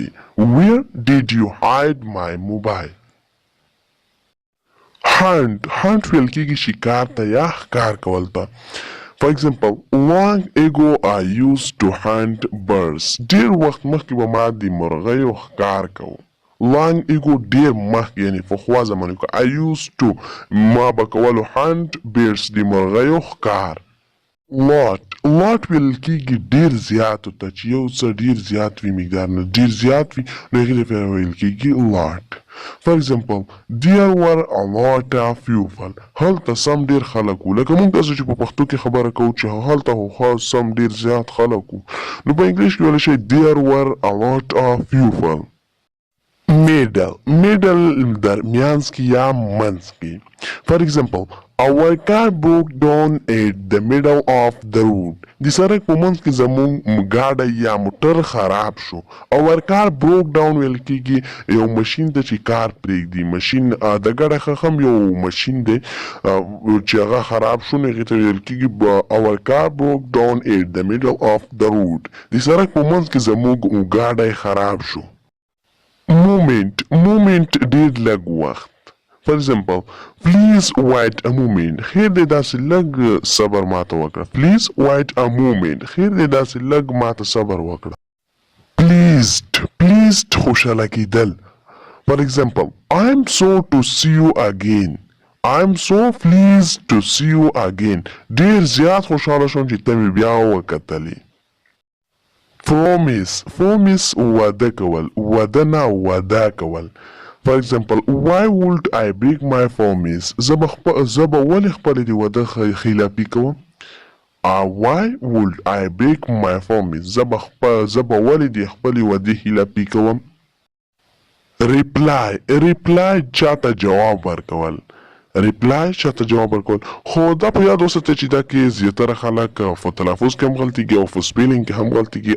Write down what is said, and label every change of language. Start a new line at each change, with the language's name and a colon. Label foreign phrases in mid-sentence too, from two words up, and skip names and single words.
English: Where did you hide my mobile?
Pashto: hunt ویل کېږي شکار ته یا ښکار کول ته.
English: For example, long ago I used to hunt birds.
Pashto: ډېر وخت مخکې به ما د مرغیو ښکار کوو.
English: long ago
Pashto: ډېر مخکې یعنې پخوا زمانو کې.
English: I used to
Pashto: ما به کولو
English: hunt birds
Pashto: د مرغیو ښکار. lot ویل کېږي ډېر زیاتو ته چې یو څه ډېر زیات وي مقدار نه ډېر زیات وي نو هغې لپاره ویل کېږي lot.
English: For example, there were a lot of people.
Pashto: هلته سم ډېر خلک وو. لکه موږ تاسو چې په پښتو کې خبره کوو چې هلته خو سم ډېر زیات خلک وو نو په انګلیش کې ویلی شئ
English: there were a lot of people.
Pashto: middle درمیانځ کې یا منځ کې.
English: For example, our car broke down at the middle of the road.
Pashto: د سړک په منځ کې زموږ ګاډی یا موټر خراب شو.
English: our car broke down
Pashto: ویل کېږي یو ماشین ته چې کار پرېږدي. ماشین د ګاډی خم یو ماشین دی چې هغه خراب شو نو هغې ته ویل کېږي
English: our car broke down at the middle of the road.
Pashto: د سړک په منځ کې زموږ ګاډی خراب شو. moment ډېر لږ وخت.
English: For example, please wait a moment.
Pashto: خیر دی داسې لږ صبر ماته وکړه.
English: Please wait a moment.
Pashto: خیر دی داسې لږ ماته صبر وکړه. pleased خوشحاله کېدل.
English: For example, I'm so to see you again. I'm so pleased to see you again.
Pashto: ډیر زیات خوشحاله شوم چې ته مې بیا وکتلې. Promise وعده کول، وعده نه وعده کول.
English: For example, why would I break my promise?
Pashto: زه به ولې خپلې د وعده خلافي کوم؟
English: Why would I break my promise?
Pashto: زه به ولې د خپلې وعدې خلافي کوم؟ reply چاته جواب ورکول. خو دا په یاد وساتئ چې دا کې زیاتره خلک په تلفظ کې هم غلطي کوي او په سپیلینګ کې هم غلطي کوي.